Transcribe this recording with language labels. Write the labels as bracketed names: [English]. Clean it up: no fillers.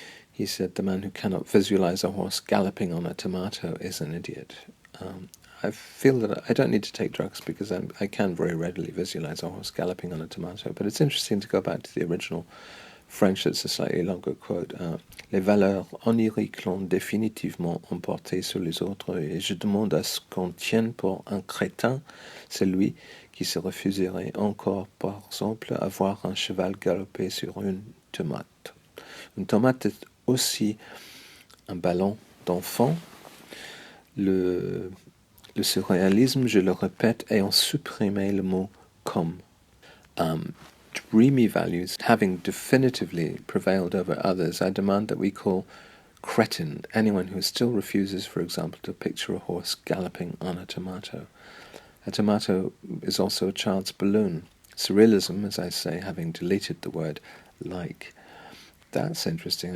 [English] He said, "The man who cannot visualize a horse galloping on a tomato is an idiot." I feel that I don't need to take drugs because I can very readily visualize a horse galloping on a tomato, but it's interesting to go back to the original French. It's a slightly longer quote. [French] Les valeurs oniriques l'ont définitivement emporté sur les autres, et je demande à ce qu'on tienne pour un crétin celui qui se refuserait encore, par exemple, à voir un cheval galoper sur une tomate. Une tomate est aussi un ballon d'enfant. Le surréalisme, je le répète, ayant supprimé le mot comme. [English] Dreamy values having definitively prevailed over others, I demand that we call cretin anyone who still refuses, for example, to picture a horse galloping on a tomato. A tomato is also a child's balloon. Surrealism, as I say, having deleted the word like. That's interesting.